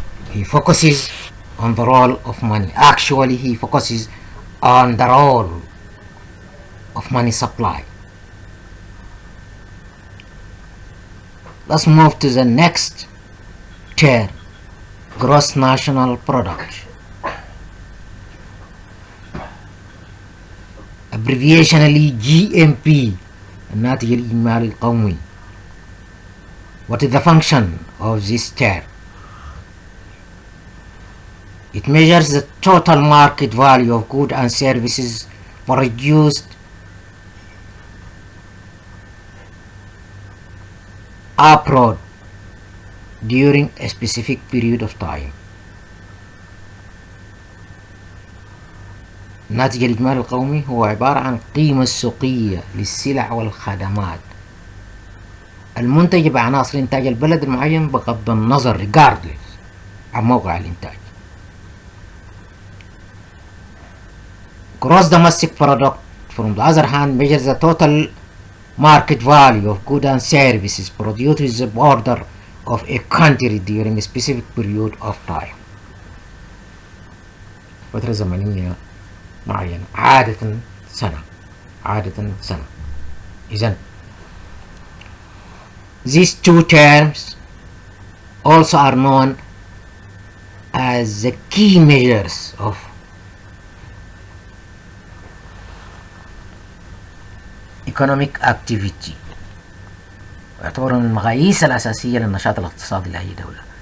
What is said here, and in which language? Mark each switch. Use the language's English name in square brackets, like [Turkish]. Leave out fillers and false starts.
[English] He focuses on the role of money. Actually, he focuses on the role of money supply. Let's move to the next term, gross national product. Abbreviationally GMP, [Arabic] الناتج الإجمالي القومي. [English] What is the function of this term? It measures the total market value of goods and services produced abroad during a specific period of time. [Arabic] الناتج الإجمالي القومي هو عبارة عن القيمة السوقية للسلع والخدمات المنتجة بعناصر إنتاج البلد المعين بغض النظر [English] regardless [Arabic] عن موقع الإنتاج. [English] Gross domestic product, from the other hand, measures the total market value of goods and services produced with the border of a country during a specific period of time. [Arabic] فترة زمنية معينة، عادة سنة. إذن [English] these two terms also are known as the key measures of economic activity، [Arabic] ويعتبروا من المقاييس الأساسية للنشاط الاقتصادي لأي دولة.